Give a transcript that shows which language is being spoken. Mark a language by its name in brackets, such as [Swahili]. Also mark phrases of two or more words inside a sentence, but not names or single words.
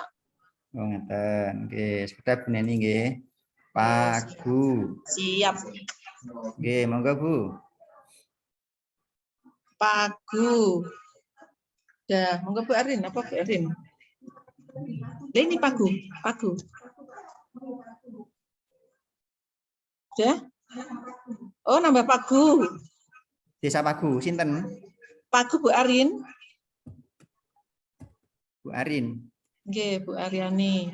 [Indonesian] Oh, ngeten. Oke, sudah Bu Neni nggih. Pagu. Siap. Oke, monggo Bu. Pagu. Ya, monggo Bu Arin, apa Bu Arin? Ini Pagu, Pagu. Ya? Oh, nambah Pagu. Desa Pagu, sinten? Pagu Bu Arin. Bu Arin. Nggih, Bu Aryani.